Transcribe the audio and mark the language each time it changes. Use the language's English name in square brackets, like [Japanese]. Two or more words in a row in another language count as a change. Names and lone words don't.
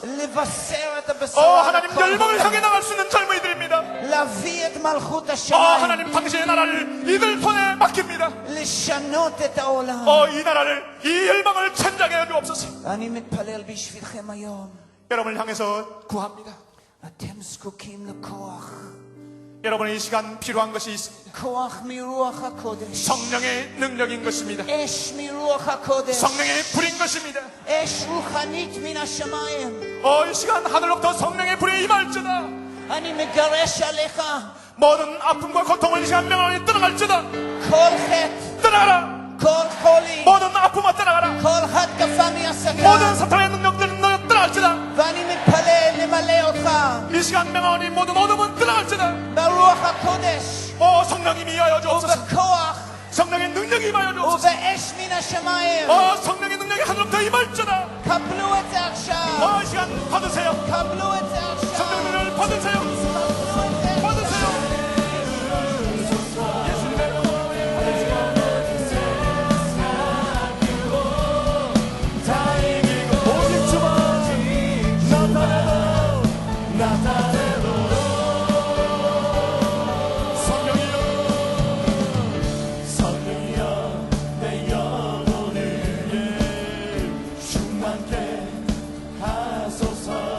[Hebrew] לבשר את [Korean] 오 [Hebrew] הבשורה. [Korean] 하나님, [Hebrew] לכל [Korean] 열방을 [Hebrew] העולם. [Korean] 향해 나갈 수 있는 젊은이들입니다. [Hebrew] להביא את מלכות [Korean] 오 [Hebrew] השמיים. [Korean] 하나님, 당신의 나라를 이들 손에 맡깁니다. [Hebrew] לשנות את העולם. [Korean] 이 나라를, 이 열방을 천장해 하여 주옵소서. [Hebrew] אני מתפלל בשבילכם היום. [Korean] 여러분을 향해서 구합니다. [Hebrew] אתם זקוקים לכוח. [Korean] 여러분의 이 시간 필요한 것이 있습니다. [Hebrew] כוח מרוח הקודש. [Korean] 성령의 능력인 것입니다. [Hebrew] אש מרוח הקודש. [Korean] 성령의 불인 것입니다. [Hebrew] אש רוחנית מן השמיים. [Korean] 이 시간 하늘로부터 성령의 불이 임할지다. [Hebrew] אני מגרש עליך [Korean] 모든 아픔과 고통을 이 시간 명하게 떠나갈지다. [Hebrew] כל חטא, [Korean] 떠나가라. [Hebrew] כל חולי, [Korean] 모든 아픔아 떠나가라. [Hebrew] כל התקפה מהשגה. [Korean] 모든 사탄의 능력들은 너 떠나갈지다. [Hebrew] ואני מתפלל למלא אותך [Korean] 이 시간 명하니 모든 어둠은 떠나갈지다. [Hebrew] ברוח הקודש [Korean] 성령님이 임하여 주옵소서. [Hebrew] ובכוח [Korean] 성령의 능력이 임하여 주옵소서. [Hebrew] ובאש מן השמיים. [Korean] 성령의 능력이 하늘로부터 임할지다. [Hebrew] קבלו את זה עכשיו. [Korean] 이 시간 받으세요. [Hebrew] קבלו את זה עכשיו. [Korean] 성령 능력을 받으세요. [Hebrew] קבלו את זה. [Korean] 받으세요. 오직 주만 나타내도 성령이여 내 영혼을 충만케 하소서.